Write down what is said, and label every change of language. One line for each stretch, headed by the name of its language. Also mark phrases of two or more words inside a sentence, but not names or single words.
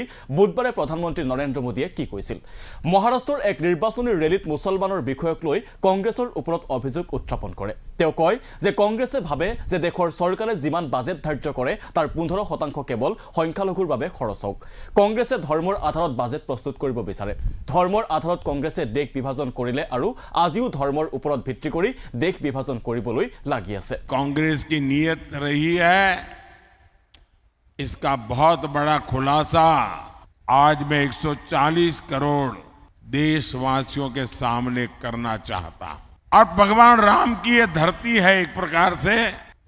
Assamese: বুধবাৰে প্ৰধানমন্ত্ৰী নৰেন্দ্ৰ মোদীয়ে কি কৈছিল মহাৰাষ্ট্ৰৰ এক নিৰ্বাচনী ৰেলীত মুছলমানৰ বিষয়ক লৈ কংগ্ৰেছৰ ওপৰত অভিযোগ উত্থাপন কৰে তেওঁ কয় যে কংগ্ৰেছে ভাবে যে দেশৰ চৰকাৰে যিমান বাজেট ধাৰ্য কৰে তাৰ 15% কেৱল সংখ্যালঘুৰ বাবে খৰচ হওক কংগ্ৰেছে ধৰ্মৰ আধাৰত বাজেট প্ৰস্তুত কৰিব বিচাৰে ধৰ্মৰ আধাৰত কংগ্ৰেছে দেশ বিভাজন কৰিলে আৰু আজিও ধৰ্মৰ ওপৰত ভিত্তি কৰি দেশ विभाजन কৰিবলৈ লাগি আছে
Hindi: कांग्रेस की नीयत रही है इसका बहुत बड़ा खुलासा आज मैं 140 करोड़ देशवासियों के सामने करना चाहता और भगवान राम की ये धरती है एक प्रकार से तो